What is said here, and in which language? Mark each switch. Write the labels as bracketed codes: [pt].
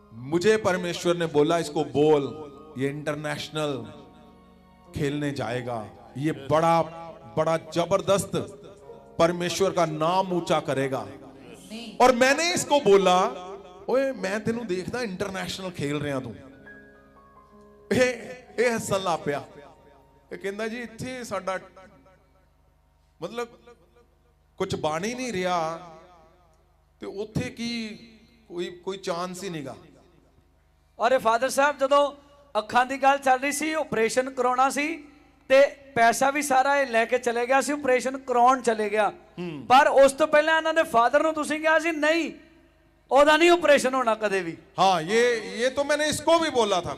[hi] मुझे परमेश्वर ने बोला इसको बोल ये इंटरनेशनल खेलने जाएगा, ये बड़ा बड़ा जबरदस्त परमेश्वर का नाम ऊंचा करेगा। और मैंने इसको बोला ओए [pa] मैं तेनू देखदा [hi] इंटरनेशनल खेल रहा तू। [pa] ਇਹ ਹੱਸਣ ਲੱਗ ਪਿਆ, ਇਹ ਕਹਿੰਦਾ ਜੀ ਇੱਥੇ ਸਾਡਾ ਮਤਲਬ ਕੁਝ ਬਣ ਹੀ ਨਹੀਂ ਰਿਹਾ ਤੇ ਉੱਥੇ ਕੀ ਕੋਈ ਚਾਂਸ ਹੀ ਨਹੀਂਗਾ। ਔਰ ਫਾਦਰ ਸਾਹਿਬ ਜਦੋਂ ਅੱਖਾਂ ਦੀ ਗੱਲ ਚੱਲ ਰਹੀ ਸੀ, ਆਪਰੇਸ਼ਨ ਕਰਾਉਣਾ ਸੀ ਤੇ ਪੈਸਾ ਵੀ ਸਾਰਾ ਇਹ ਲੈ ਕੇ ਚਲੇ ਗਿਆ ਸੀ, ਆਪਰੇਸ਼ਨ ਕਰਾਉਣ ਚਲੇ ਗਿਆ, ਪਰ ਉਸ ਤੋਂ ਪਹਿਲਾਂ ਇਹਨਾਂ ਦੇ ਫਾਦਰ ਨੂੰ ਤੁਸੀਂ ਕਿਹਾ ਸੀ ਨਹੀਂ ਉਹਦਾ [hi] नहीं ऑपरेशन होना कदे भी। हाँ ये तो मैंने इसको भी बोला था।